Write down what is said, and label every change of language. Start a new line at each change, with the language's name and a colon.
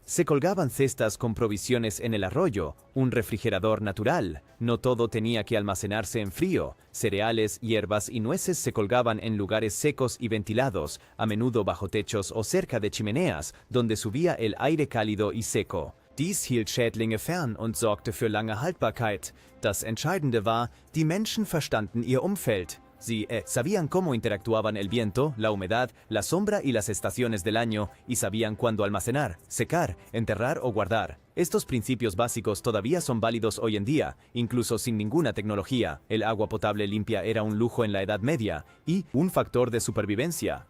Spanish: Se colgaban cestas con provisiones en el arroyo, un refrigerador natural. No todo tenía que almacenarse en frío. Cereales, hierbas y nueces se colgaban en lugares secos y ventilados, a menudo bajo techos o cerca de chimeneas, donde subía el aire cálido y seco.
German: Dies hielt Schädlinge fern und sorgte für lange Haltbarkeit. Das Entscheidende war, die Menschen verstanden ihr Umfeld.
Spanish: Sí, sabían cómo interactuaban el viento, la humedad, la sombra y las estaciones del año, y sabían cuándo almacenar, secar, enterrar o guardar. Estos principios básicos todavía son válidos hoy en día, incluso sin ninguna tecnología. El agua potable limpia era un lujo en la Edad Media y un factor de supervivencia.